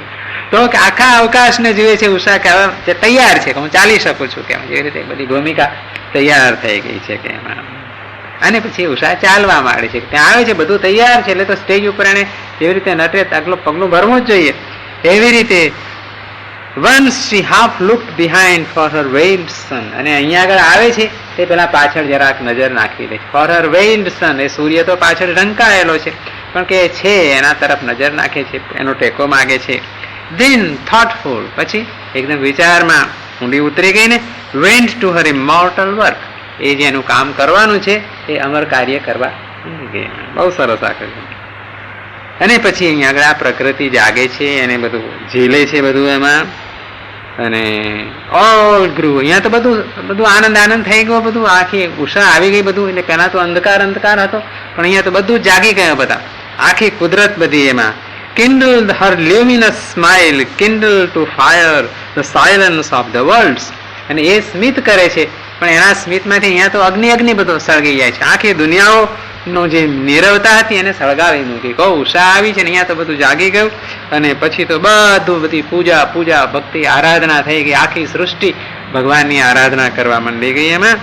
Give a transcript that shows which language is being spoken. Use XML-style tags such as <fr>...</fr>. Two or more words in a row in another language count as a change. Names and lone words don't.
<gu>તો કે આખા અવકાશને જોઈએ છે ઉષા કે જે તૈયાર છે કે હું ચાલી શકું છું, કે એવી રીતે બધી ભૂમિકા તૈયાર થઈ ગઈ છે કે એમાં. અને પછી ઉષા ચાલવા માંડે છે, ત્યાં આવે છે બધું તૈયાર છે, એટલે તો સ્ટેજ ઉપર એને જેવી રીતે નટે આગલું પગલું ભરવું જ જોઈએ એવી રીતે.</gu> <en>Once she half looked behind for her veiled son,</en> <gu>અને અહીંયા આગળ આવે છે તે પેલા પાછળ જરાક નજર નાખી દે છે.</gu> <en>For her veiled son,</en> <gu>એ સૂર્ય તો પાછળ ઢંકાયેલો છે પણ કે છે એના તરફ નજર નાખે છે, એનો ટેકો માગે છે.</gu> <en>Then thoughtful,</en> <gu>પછી એકદમ વિચારમાં ઊંડી ઉતરી ગઈને</gu> <en>went to her immortal work,</en> <gu>એ જે એનું કામ કરવાનું છે એ અમર કાર્ય કરવા ગઈ. બહુ સરસ આખે. અને પછી અહીંયા આગળ આ પ્રકૃતિ જાગે છે એને બધું ઝીલે છે બધું એમાં. અને</gu> <en>all grew,</en> <gu>અહીંયા તો બધું આનંદ થઈ ગયો, બધું આખી ઉષા આવી ગઈ બધું. એટલે પહેલા તો અંધકાર હતો પણ અહીંયા તો બધું જાગી ગયું બધા, આખી કુદરત બધી એમાં.</gu> <en>Kindled her luminous smile, kindled to fire the silence of the worlds,</en> <gu>અને એ સ્મિત કરે છે પણ એના સ્મિતમાંથી અહીંયા તો અગ્નિ બધો સળગી જાય છે. આખી દુનિયાઓનો જે નીરવતા હતી એને સળગાવી મૂકી. કહો ઉષા આવી છે ને અહીંયા તો બધું જાગી ગયું. અને પછી તો બધી પૂજા ભક્તિ આરાધના થઈ ગઈ, આખી સૃષ્ટિ ભગવાનની આરાધના કરવા માંડી ગઈ એમાં.</gu>